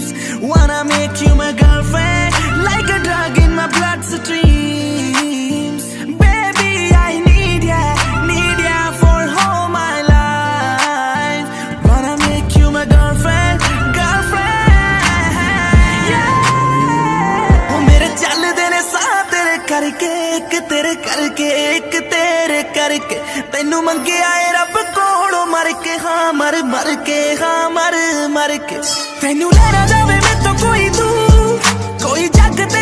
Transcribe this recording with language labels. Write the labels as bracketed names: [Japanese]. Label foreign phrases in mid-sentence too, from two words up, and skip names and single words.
[English] Wanna make you my girlfriend, like a drug in my bloodstreams. Baby, I need ya for all my life. Wanna make you my girlfriend, yeah. [Punjabi] ਓਹ, ਮੇਰੇ ਚੱਲਦੇ ਨੇ ਸਾਹ ਤੇਰੇ ਕਰਕੇ, ਇੱਕ ਤੇਰੇ ਕਰਕੇ, ਇੱਕ ਤੇਰੇ ਕਰਕੇ. ਤੈਨੂੰ ਮੰਗਿਆ ਏ ਰੱਬ ਕੋਲੋਂ ਮਰ ਕੇ ਹਾਂ ਮਰ ਕੇ ਹਾਂ ਮਰ ਕੇ ਤੈਨੂੰ ਲੈ ਨਾ ਜਾਵੇ ਮੈਥੋਂ ਕੋਈ ਦੂਰ ਕੋਈ ਜੱਗ